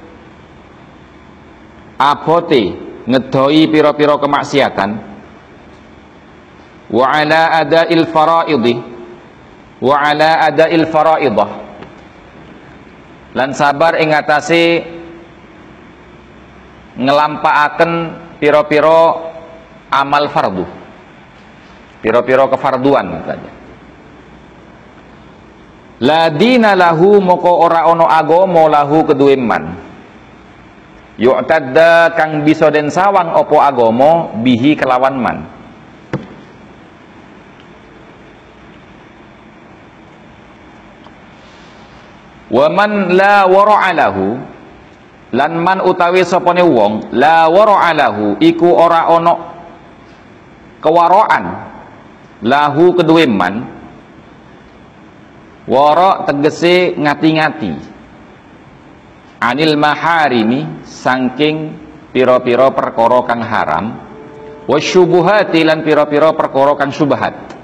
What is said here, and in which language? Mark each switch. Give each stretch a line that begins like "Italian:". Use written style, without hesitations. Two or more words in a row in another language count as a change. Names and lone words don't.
Javanese: abote ngedoi pira-pira kemaksiatan,
Arabic: wa ala ada'il faraidhi, wa ala ada'il faraidah,
Javanese: lan sabar ing atase ngelampaaken pira-pira amal fardu, pira-pira kefarduan saja.
Arabic: La dina lahu,
Javanese: moko ora ono agama lahu kedue man. Yu'tadda, kang bisa den sawang opo agama bihi kelawan man.
Arabic: Wa man la wara'a lahu,
Javanese: lan man utawi sapane wong
Arabic: la wara'a lahu
Javanese: iku ora ono kewaraan lahu kedue man. Wara tegese ngati-ngati,
Arabic: anil maharimi,
Javanese: saking pira-pira perkara kang haram, wasyubuhati, lan pira-pira perkara kang syubhat.